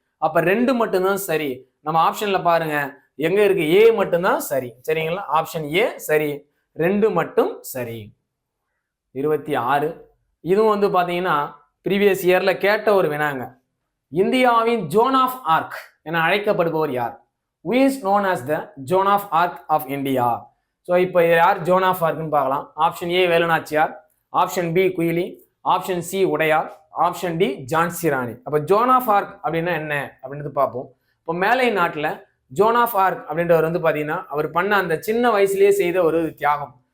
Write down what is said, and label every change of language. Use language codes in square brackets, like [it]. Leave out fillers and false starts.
[ta] அப்ப 2 மட்டும்தான் சரி. நம்ம ஆப்ஷன்ல பாருங்க, எங்க இருக்கு? ஏ மட்டும்தான் சரி. சரிங்களா? ஆப்ஷன் ஏ சரி, 2 மட்டும் சரி. 26 இதுவும் வந்து பாத்தீங்கன்னா ப்ரீவியஸ் இயர்ல கேட்ட ஒரு வினாங்க. இந்தியாவின் ஜோன் ஆஃப் ஆர்க் என அழைக்கப்படுபவர் யார்? [en] Who is known as the Joan of Arc of India? [ta] So இப்போ யார் ஜோன் ஆஃப் ஆர்க்னு பார்க்கலாம். Option A Velu Nachiyar, option B Kuyili, option C Udaiyar, option D Jhansi Rani. அப்போ ஜோன் ஆஃப் ஆர்க் அப்படின்னா என்ன அப்படின்றது பார்ப்போம். இப்போ மேலை நாட்டில் ஜோன் ஆஃப் ஆர்க் அப்படின்றவர் வந்து பார்த்தீங்கன்னா அவர் பண்ண அந்த சின்ன வயசுலேயே செய்த ஒரு தியாகம்,